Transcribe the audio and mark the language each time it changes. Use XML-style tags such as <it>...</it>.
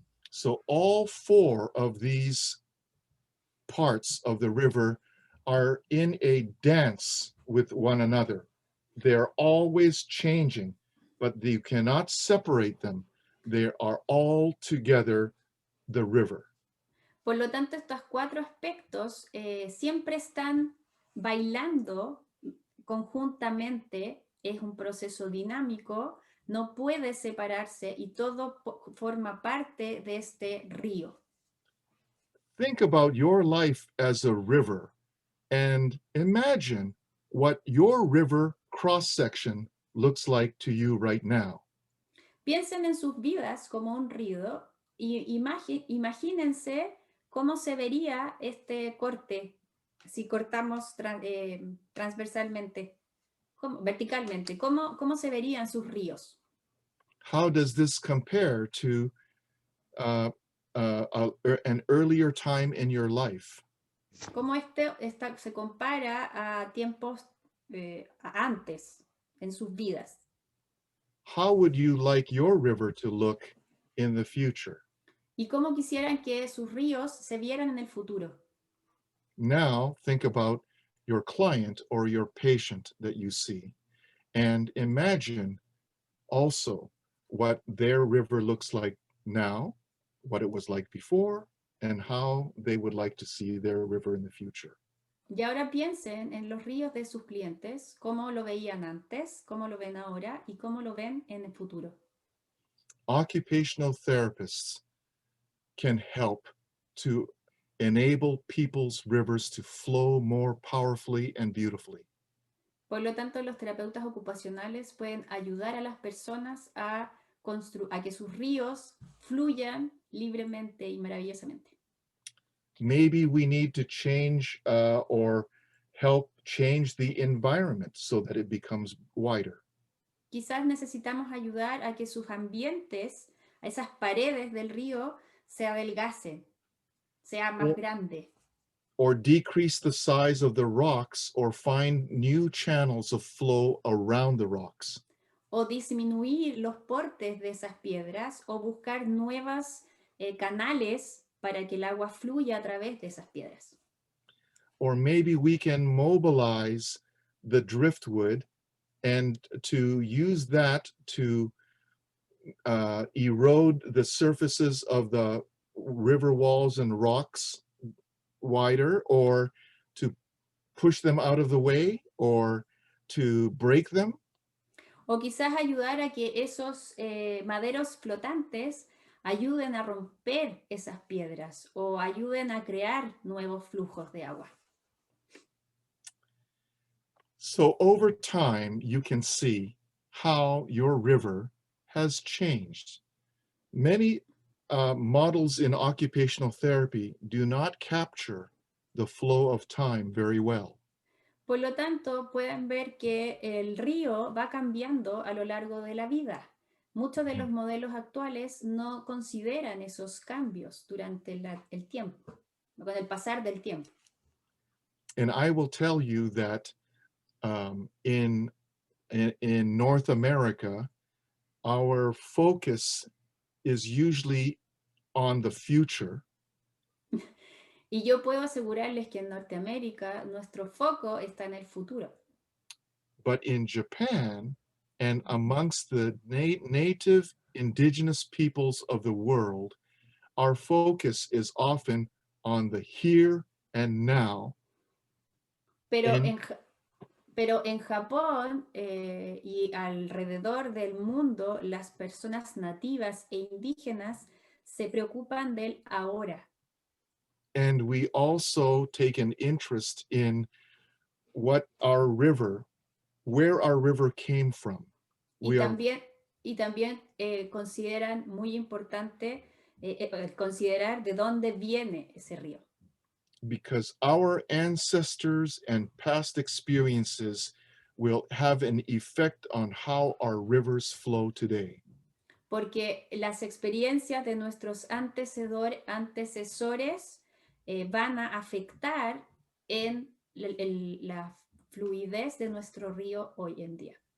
<en>So all four of these parts of the river are in a dance with one another. They're always changing, but you cannot separate them. They are all together the river.</en> <es>Por lo tanto, estos cuatro aspectos siempre están bailando conjuntamente, es un proceso dinámico, no puede separarse y todo forma parte de este río.</es> <en>Think about your life as a river and imagine what your river cross-section looks like to you right now.</en> <es>Piensen en sus vidas como un río y imagínense cómo se vería este corte si cortamos transversalmente, verticalmente. ¿Cómo se verían sus ríos?</es> <en>How does this compare to an earlier time in your life?</en> <es>¿Cómo se compara a tiempos antes en sus vidas?</es> <en>How would you like your river to look in the future?</en> <es>¿Y cómo quisieran que sus ríos se vieran en el futuro?</es> <en>Now think about your client or your patient that you see and imagine also what their river looks like now, what it was like before, and how they would like to see their river in the future.</en> <es>Y ahora piensen en los ríos de sus clientes, cómo lo veían antes, cómo lo ven ahora y cómo lo ven en el futuro.</es> <en>Occupational therapists can help to enable people's rivers to flow more powerfully and beautifully.</en> <es>Por lo tanto, los terapeutas ocupacionales pueden ayudar a las personas a que sus ríos fluyan libremente y maravillosamente.</es> <en>Maybe we need to change or help change the environment so that it becomes wider.</en> <es>Quizás necesitamos ayudar a que sus ambientes, a esas paredes del río, se adelgacen, sea más grande.</es> <en>Or decrease the size of the rocks or find new channels of flow around the rocks.</en> <es>O disminuir los portes de esas piedras o buscar nuevos canales para que el agua fluya a través de esas piedras.</es> <en>Or maybe we can mobilize the driftwood and to use that to erode the surfaces of the river walls and rocks wider, or to push them out of the way, or to break them.</en> <es>O quizás ayudar a que esos maderos flotantes ayuden a romper esas piedras o ayuden a crear nuevos flujos de agua.</es> <en>So over time, you can see how your river has changed. Many models in occupational therapy do not capture the flow of time very well.</en> <es>Por lo tanto, pueden ver que el río va cambiando a lo largo de la vida. Muchos de los modelos actuales no consideran esos cambios durante el tiempo, con el pasar del tiempo.</es> <en>And I will tell you that in North America, our focus is usually on the future.</en> <es>Y yo puedo asegurarles que en Norteamérica nuestro foco está en el futuro.</es> <en>But in Japan and amongst the native indigenous peoples of the world, our focus is often on the here and now.</en> <es>Pero</es> <en>And</en> <es>en, pero en Japón y alrededor del mundo, las personas nativas e indígenas se preocupan del ahora.</es> <en>and we also take an interest in what our river, where our river came from.</en> <es>Y</es> <en>We are</en> <es>también consideran muy importante considerar de dónde viene ese río.</es> <en>because our ancestors and past experiences will have an effect on how our rivers flow today.</en> <es>Porque las experiencias de nuestros antecesores van a afectar en la fluidez de nuestro río hoy en día.</es>